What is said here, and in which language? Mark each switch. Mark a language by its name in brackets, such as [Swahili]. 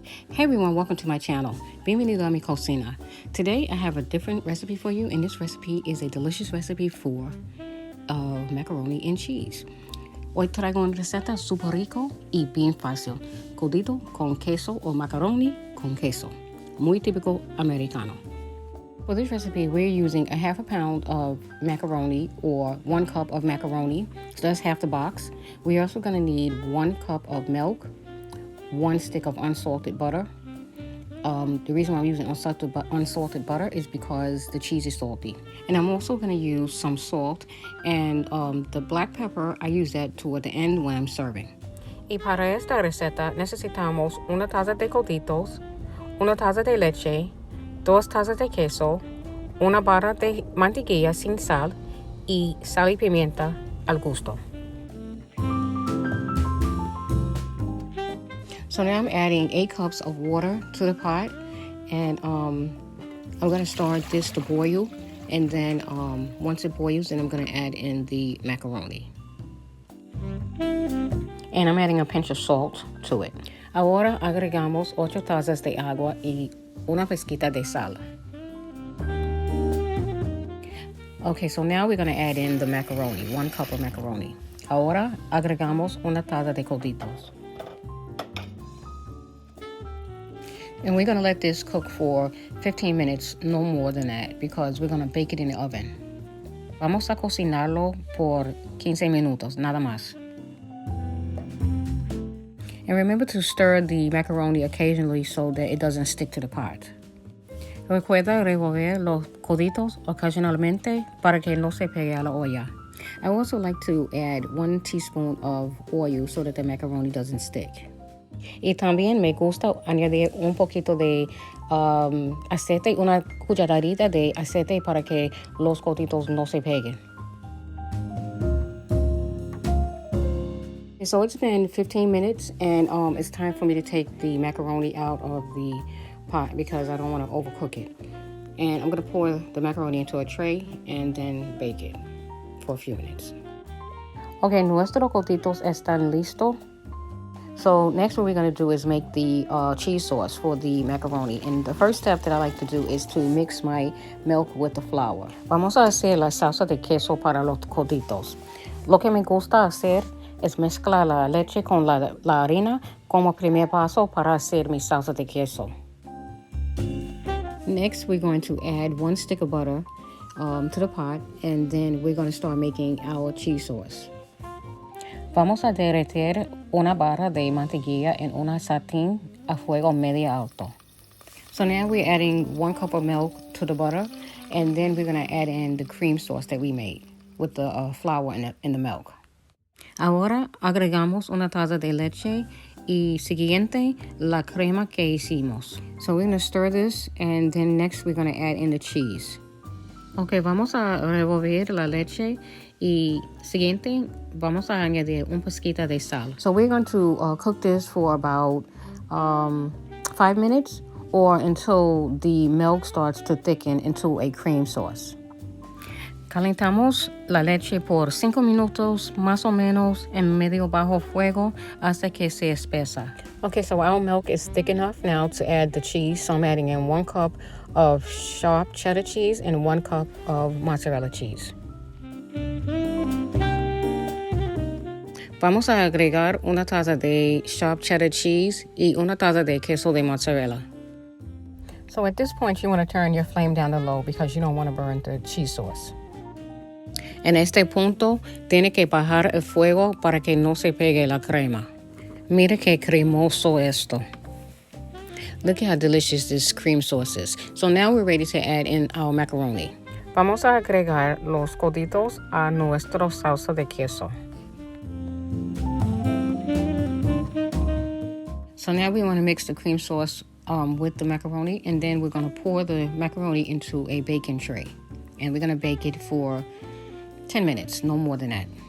[English] Hey everyone, welcome to my channel. [Spanish] Bienvenido a mi cocina. [English] Today I have a different recipe for you, and this recipe is a delicious recipe for macaroni and cheese. [Spanish] Hoy traigo una receta super rico y bien fácil. Codito con queso o macaroni con queso. Muy típico americano. [English] For this recipe, we're using a half a pound of macaroni or 1 cup of macaroni. So that's half the box. We're also going to need 1 cup of milk, 1 stick of unsalted butter. The reason why I'm using unsalted butter is because the cheese is salty. And I'm also going to use some salt, and the black pepper, I use that toward the end when I'm serving. [Spanish] Y para esta receta necesitamos una taza de coditos, una taza de leche, 2 tazas de queso, una barra de mantequilla sin sal y sal y pimienta al gusto. [English] So now I'm adding 8 cups of water to the pot, and I'm going to start this to boil, and then once it boils, then I'm going to add in the macaroni. And I'm adding a pinch of salt to it. [Spanish] Ahora agregamos 8 tazas de agua y una pizquita de sal. [English] Okay, so now we're going to add in the macaroni, 1 cup of macaroni. [Spanish] Ahora agregamos una taza de coditos. [English] And we're going to let this cook for 15 minutes, no more than that, because we're going to bake it in the oven. [Spanish] Vamos a cocinarlo por 15 minutos, nada más. [English] And remember to stir the macaroni occasionally so that it doesn't stick to the pot. [Spanish] Recuerda revolver los coditos ocasionalmente para que no se pegue a la olla. [English] I also like to add 1 teaspoon of oil so that the macaroni doesn't stick. [Spanish] Y también me gusta añadir un poquito de aceite, una cucharadita de aceite para que los coditos no se peguen. [English] So it's been 15 minutes, and it's time for me to take the macaroni out of the pot because I don't want to overcook it. And I'm going to pour the macaroni into a tray and then bake it for a few minutes. [Spanish] Okay, nuestros coditos están listos. [English] So next what we're going to do is make the cheese sauce for the macaroni. And the first step that I like to do is to mix my milk with the flour. [Spanish] Vamos a hacer la salsa de queso para los coditos. Lo que me gusta hacer es mezclar la leche con la harina como primer paso para hacer mi salsa de queso. [English] Next, we're going to add 1 stick of butter to the pot, and then we're going to start making our cheese sauce. [Spanish] Vamos a derretir una barra de mantequilla en una sartén a fuego medio alto. [English] So now we're adding 1 cup of milk to the butter, and then we're going to add in the cream sauce that we made with the flour in the milk. [Spanish] Ahora agregamos una taza de leche y siguiente la crema que hicimos. [English] So we're going to stir this, and then next we're going to add in the cheese. [Spanish] Okay, vamos a revolver la leche y siguiente vamos a añadir un pizquita de sal. [English] So we're going to cook this for about 5 minutes or until the milk starts to thicken into a cream sauce. [Spanish] Calentamos la leche por 5 minutos más o menos en medio bajo fuego hasta que se espesa. [English] Okay, so our milk is thick enough now to add the cheese. So I'm adding in 1 cup of sharp cheddar cheese and 1 cup of mozzarella cheese. [Spanish] Vamos a agregar una taza de [English] sharp cheddar cheese [Spanish] y una taza de queso de mozzarella. [English] So at this point, you want to turn your flame down to low because you don't want to burn the cheese sauce. [Spanish] En este punto, tiene que bajar el fuego para que no se pegue la crema. Mira qué cremoso esto. [English] Look at how delicious this cream sauce is. So now we're ready to add in our macaroni. [Spanish] Vamos a agregar los coditos a nuestra salsa de queso. [English] So now we want to mix the cream sauce with the macaroni, and then we're going to pour the macaroni into a baking tray. And we're going to bake it for 10 minutes, no more than that.